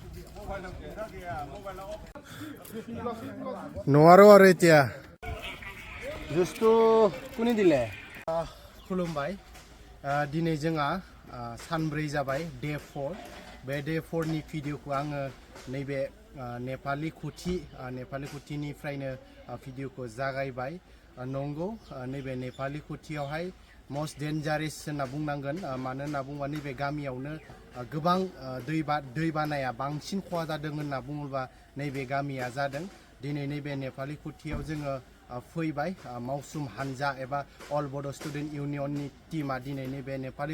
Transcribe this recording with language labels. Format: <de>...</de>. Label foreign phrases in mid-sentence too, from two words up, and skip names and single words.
<as>নোৱাৰো আৰু এতিয়া জুসটো কোনে দিলে</as> <brx>खुलुमबाय दिनै जोंहा सानब्रै जाबाय डे 4 बे डे 4 नि भिडिअखौ आङो नैबे नेपाली खुथिनिफ्रायनो भिडिअखौ जागायबाय नंगौ नैबे नेपाली खुथियावहाय</brx> <en>most dangerous</en> <brx>होनना बुंनांगोन मानो होनना बुङोबा नैबे गामियावनो गोबां दै बानाया बांसिन खहा जादों होनना बुङोबा नैबे गामिया जादों दिनै नैबे नेपाली खुथियाव जोङो फैबाय मावसुम हानजा एबा अल बड' स्टुडेन्ट इउनियननि टीमा दिनै नैबे नेपाली</brx>